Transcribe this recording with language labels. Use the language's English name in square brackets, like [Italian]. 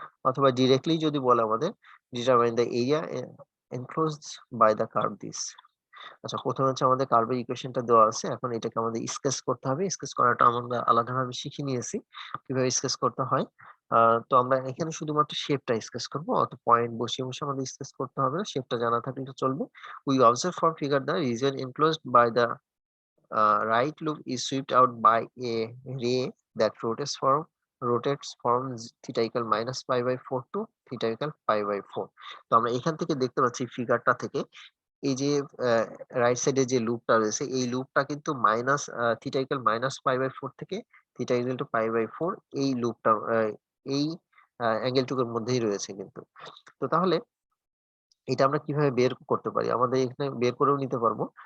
[Bangla] অথবা ডিরেক্টলি যদি বলে আমাদের [English] Determine the area enclosed by the curve this. [Bangla] আচ্ছা, ১ম এ হচ্ছে আমাদের কার্ভের ইকুয়েশনটা দেওয়া আছে। এখন এটাকে আমাদের স্কেচ করতে হবে। স্কেচ করাটা আমরা আলাদাভাবে শিখে নিয়েছি। কিভাবে স্কেচ করতে হয়। আ তো আমরা এখানে শুধুমাত্র শেপটা স্কেচ করব। অত পয়েন্ট বসিয়ে আমাদের স্কেচ করতে হবে না। শেপটা জানা থাকলে চলবে। [English] We observe from figure the region enclosed by the right loop is swept out by a ray that rotates from theta equal minus pi by 4 to theta equal pi by 4. [Bangla] তো আমরা এখান থেকে দেখতে পাচ্ছি ফিগারটা থেকে এই যে রাইট সাইডে যে লুপটা রয়েছে এই লুপটা কিন্তু minus theta equal minus pi by 4 থেকে theta equal to pi by 4 এই লুপটা এই অ্যাঙ্গেল টুকুর মধ্যেই রয়েছে কিন্তু। তো তাহলে এটা আমরা কিভাবে বের করতে পারি? আমাদের এখানে বের করেও নিতে পারবো।